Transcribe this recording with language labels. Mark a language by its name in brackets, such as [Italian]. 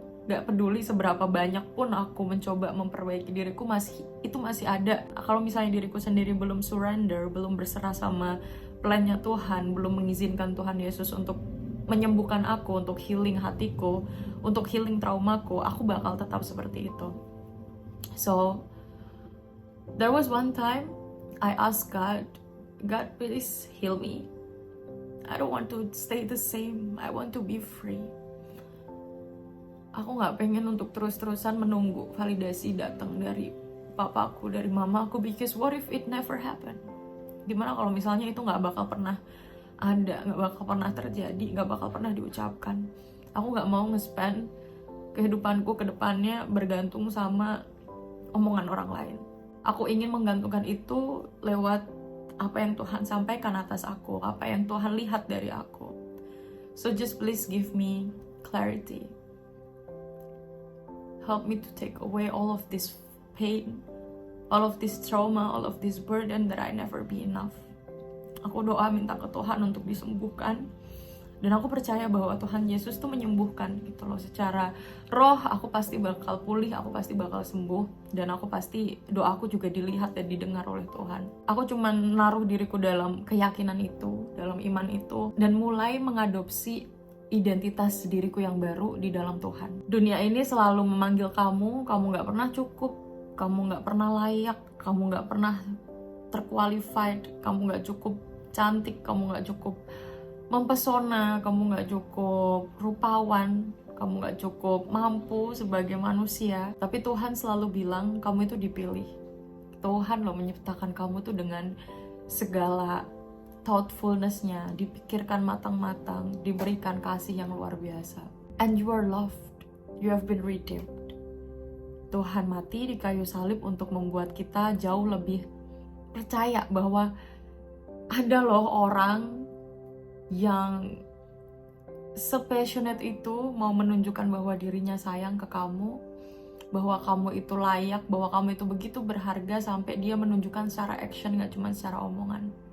[Indonesian] Gak peduli seberapa banyak pun aku mencoba memperbaiki diriku, itu masih ada. Kalau misalnya diriku sendiri belum surrender, belum berserah sama plannya Tuhan, belum mengizinkan Tuhan Yesus untuk menyembuhkan aku, untuk healing hatiku, untuk healing traumaku, aku bakal tetap seperti itu. [English] So there was one time I asked God, please heal me. I don't want to stay the same. I want to be free. [Indonesian] Aku gak pengen untuk terus-terusan menunggu validasi datang dari papaku, dari mamaku, [English] because what if it never happen? [Indonesian] Gimana kalau misalnya itu gak bakal pernah ada, gak bakal pernah terjadi, gak bakal pernah diucapkan. Aku gak mau nge-spend kehidupanku ke depannya bergantung sama omongan orang lain. Aku ingin menggantungkan itu lewat apa yang Tuhan sampaikan atas aku, apa yang Tuhan lihat dari aku. [English] So just please give me clarity. Help me to take away all of this pain, all of this trauma, all of this burden that I never be enough. [Indonesian] Aku doa minta ke Tuhan untuk disembuhkan. Dan aku percaya bahwa Tuhan Yesus tuh menyembuhkan gitu loh. Secara roh aku pasti bakal pulih, aku pasti bakal sembuh. Dan aku pasti, doaku juga dilihat dan didengar oleh Tuhan. Aku cuma naruh diriku dalam keyakinan itu, dalam iman itu, dan mulai mengadopsi identitas diriku yang baru di dalam Tuhan. Dunia ini selalu memanggil kamu gak pernah cukup, kamu gak pernah layak, kamu gak pernah terqualified, kamu gak cukup cantik, kamu gak cukup mempesona, kamu gak cukup rupawan, kamu gak cukup mampu sebagai manusia. Tapi Tuhan selalu bilang kamu itu dipilih. Tuhan loh menciptakan kamu tuh dengan segala thoughtfulness-nya, dipikirkan matang-matang, diberikan kasih yang luar biasa. [English] And you are loved, you have been redeemed. [Indonesian] Tuhan mati di kayu salib untuk membuat kita jauh lebih percaya bahwa ada loh orang yang se-passionate itu mau menunjukkan bahwa dirinya sayang ke kamu, bahwa kamu itu layak, bahwa kamu itu begitu berharga sampai dia menunjukkan secara action, gak cuma secara omongan.